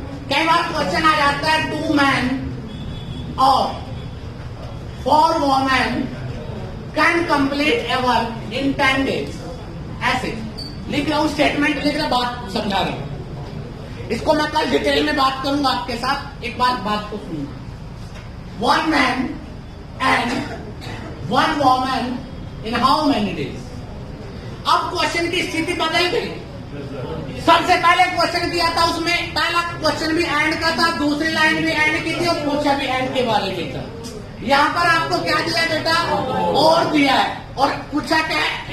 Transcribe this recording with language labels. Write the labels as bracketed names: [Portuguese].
[Hindi] कई बार क्वेश्चन आ जाता है [English] 2 men [Hindi] और [English] 4 women can complete a work in 10 days। [Hindi] ऐसे लिख रहा हूं, स्टेटमेंट लिख रहा, बात समझा रहा हूं। इसको मैं कल डिटेल में बात करूंगा आपके साथ। एक बात को सुनना। [English] 1 man and 1 woman in how many days? [Hindi] अब क्वेश्चन की स्थिति बदल गई। सबसे पहले क्वेश्चन दिया था, उसमें पहला क्वेश्चन भी एंड का था, दूसरी लाइन भी एंड की थी और पूछा भी एंड के बारे में था। यहाँ पर आपको क्या दिया बेटा? और दिया है, और पूछा क्या है?